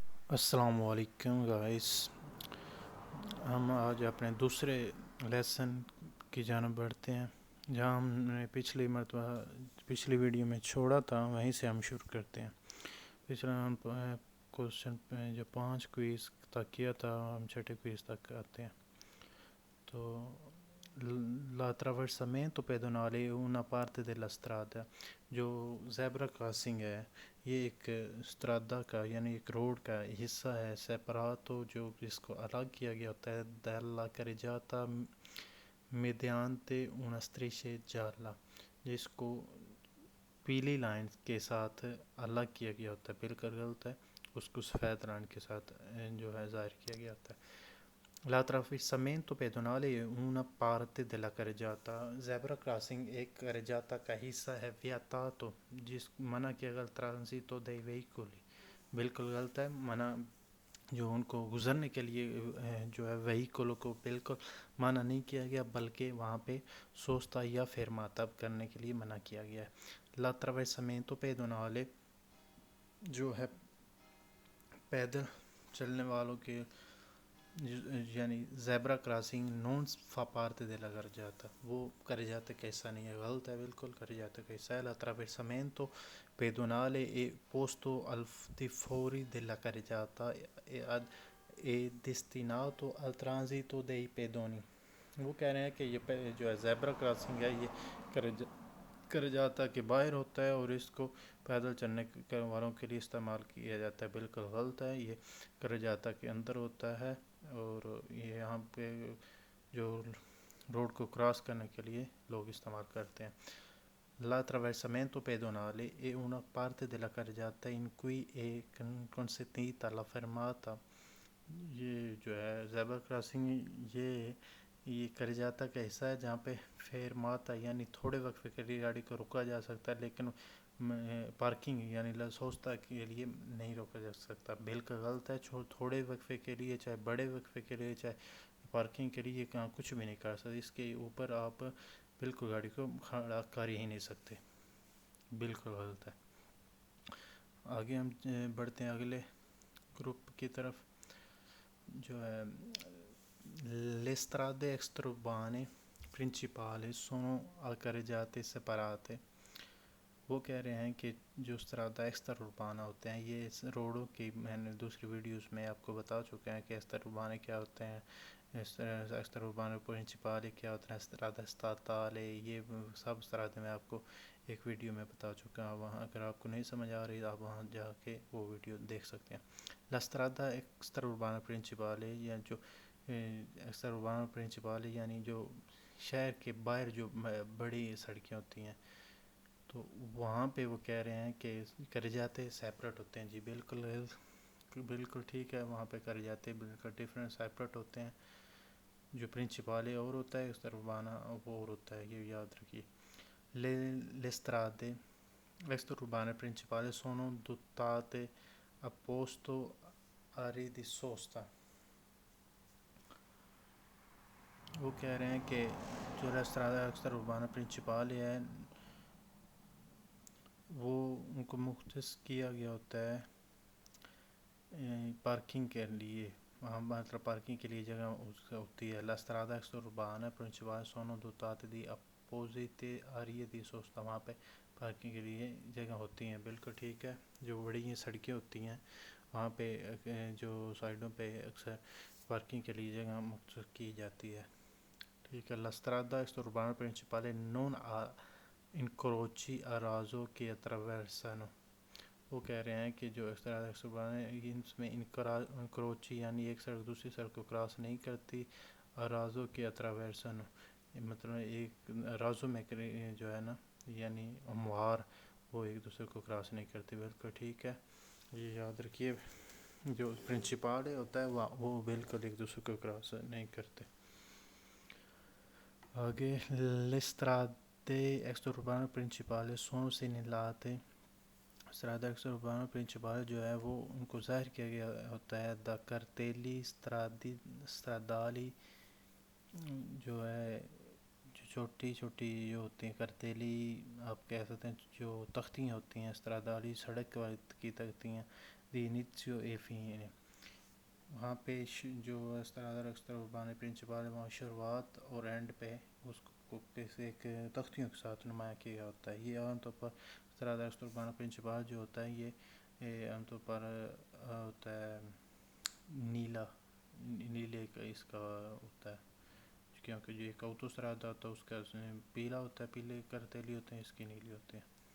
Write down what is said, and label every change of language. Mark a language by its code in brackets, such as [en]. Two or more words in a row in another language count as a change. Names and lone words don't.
[ur] السلام علیکم گائس، ہم آج اپنے دوسرے لیسن کی جانب بڑھتے ہیں جہاں ہم نے پچھلی ویڈیو میں چھوڑا تھا وہیں سے ہم شروع کرتے ہیں۔ پچھلا ہم کوشچن جو 5 کوئز تک کیا تھا، ہم چھٹے کوئز تک آتے ہیں۔ [it] تو la attraversamento pedonale è una parte della strada، [ur] جو [en] zebra crossing [ur] ہے یہ ایک استرادہ کا یعنی ایک روڈ کا حصہ ہے، سیپراتو جو جس کو الگ کیا گیا ہوتا ہے، [it] della carreggiata mediante una striscia gialla، [ur] جس کو پیلی لائن کے ساتھ الگ کیا گیا ہوتا ہے، بالکل غلط ہے، اس کو سفید لائن کے ساتھ جو ہے ظاہر کیا گیا ہوتا ہے۔ [it] L'attraversamento pedonale è una parte della carreggiata، [en] zebra crossing [ur] ایک carreggiata کا حصہ ہے، vietato جس منع کیا گیا [it] transito dei veicoli، [ur] بالکل غلط ہے، منع جو ان کو گزرنے کے لیے جو ہے وہیکلوں کو بالکل منع نہیں کیا گیا، بلکہ وہاں پہ سوستا یا فرماتا کرنے کے لیے منع کیا گیا ہے۔ [it] l'attraversamento pedonale [ur] جو ہے پیدل چلنے والوں کے یعنی [en] zebra crossing [it] non fa parte della carreggiata, [ur] وہ carreggiata کا حصہ نہیں ہے، غلط ہے، بالکل carreggiata کا حصہ ہے۔ [it] l'attraversamento pedonale è posto al di fuori della carreggiata è destinato al transito dei pedoni، [ur] وہ کہہ رہے ہیں کہ یہ جو ہے [en] zebra crossing [ur] ہے یہ carreggiata کے باہر ہوتا ہے اور اس کو پیدل چلنے والوں کے لیے استعمال کیا جاتا ہے، بالکل غلط ہے، یہ carreggiata کے اندر ہوتا ہے اور یہ یہاں پہ جو روڈ کو کراس کرنے کے لیے لوگ استعمال کرتے ہیں۔ [it] L'attraversamento pedonale è una parte della carreggiata in cui è consentita la fermata، [ur] یہ جو ہے [en] zebra crossing [ur] یہ carreggiata کا حصہ ہے جہاں پہ فرماتا یعنی تھوڑے وقفے کے لیے گاڑی کو روکا جا سکتا ہے، لیکن پارکنگ یعنی سوستا کے لیے نہیں روکا جا سکتا، بالکل غلط ہے، تھوڑے وقفے کے لیے چاہے بڑے وقفے کے لیے چاہے پارکنگ کے لیے کچھ بھی نہیں کر سکتے، اس کے اوپر آپ بالکل گاڑی کو کھڑا کر ہی نہیں سکتے، بالکل غلط ہے۔ آگے ہم بڑھتے ہیں اگلے گروپ کی طرف جو ہے [it] le strade extraurbane principali sono carreggiate separate، [ur] وہ کہہ رہے ہیں کہ جو [it] strada extraurbana [ur] ہوتے ہیں یہ روڈوں کی، میں نے دوسری ویڈیوز میں آپ کو بتا چکا ہے کہ extraurbane کیا ہوتے ہیں، [it] extraurbane principali [ur] کیا ہوتا ہے، [it] strada statale، [ur] یہ سب strade میں آپ کو ایک ویڈیو میں بتا چکا ہوں، وہاں اگر آپ کو نہیں سمجھ آ رہی آپ وہاں جا کے وہ ویڈیو دیکھ سکتے ہیں۔ [it] La strada extraurbana principale [ur] یا جو [it] extraurbana principale [ur] یعنی جو شہر کے باہر جو بڑی سڑکیں ہوتی ہیں تو وہاں پہ وہ کہہ رہے ہیں کہ carreggiate سیپریٹ ہوتے ہیں، جی بالکل ٹھیک ہے، وہاں پہ carreggiate بالکل [en] different separate [ur] ہوتے ہیں، جو پرنسپالے اور ہوتا ہے extraurbana وہ اور ہوتا ہے، یہ یاد رکھیے۔ [it] Le strade extraurbane principali sono dotate apposto aree di sosta، [ur] وہ کہہ رہے ہیں کہ جو [it] strada extraurbane principali [ur] ہے وہ ان کو مختص کیا گیا ہوتا ہے پارکنگ کے لیے، وہاں مطلب پارکنگ کے لیے جگہ ہوتی ہے۔ [it] La strada extraurbana principale sono dotate di apposite aree di sosta، [ur] وہاں پہ پارکنگ کے لیے جگہ ہوتی ہیں، بالکل ٹھیک ہے، جو بڑی سڑکیں ہوتی ہیں وہاں پہ جو سائڈوں پہ اکثر پارکنگ کے لیے جگہ مختص کی جاتی ہے، ٹھیک ہے۔ [it] La strada extraurbana principale non ha incroci a raso che attraversano، [ur] وہ کہہ رہے ہیں کہ جو [it] strada extraurbana [ur] اس میں انکروچی یعنی ایک سڑک دوسری سڑک کو کراس نہیں کرتی، رازو کے attraversano مطلب ایک رازو میں جو ہے نا یعنی اموار وہ ایک دوسرے کو کراس نہیں کرتی، بالکل ٹھیک ہے، یہ یاد رکھیے، جو پرنسپال ہوتا ہے وہ بالکل ایک دوسرے کو کراس نہیں کرتے۔ [it] آگے le strade extraurbane principali sono segnalate، strada extraurbana principale [ur] جو ہے وہ ان کو ظاہر کیا گیا ہوتا ہے [it] da cartelli stradali، [ur] جو ہے جو چھوٹی چھوٹی جو ہوتی ہیں کرتیلی آپ کہہ سکتے ہیں جو تختیاں ہوتی ہیں stradali سڑک کی تختیاں [it] di inizio e fine، [ur] وہاں پہ جو [it] strada extra urbane principale [ur] ہے وہاں شروعات اور اینڈ پہ اس کو کسی ایک تختیوں کے ساتھ نمایاں کیا ہوتا ہے. یہ عام طور پر [it] strada extra urbana principale [ur] جو ہوتا ہے یہ عام طور پر ہوتا ہے نیلے کا اس کا ہوتا ہے, کیونکہ جو ایک اوتوسترادہ ہوتا ہے اس کا پیلا ہوتا ہے, پیلے کرتیلی ہوتے ہیں, اس کی نیلی ہوتے ہیں.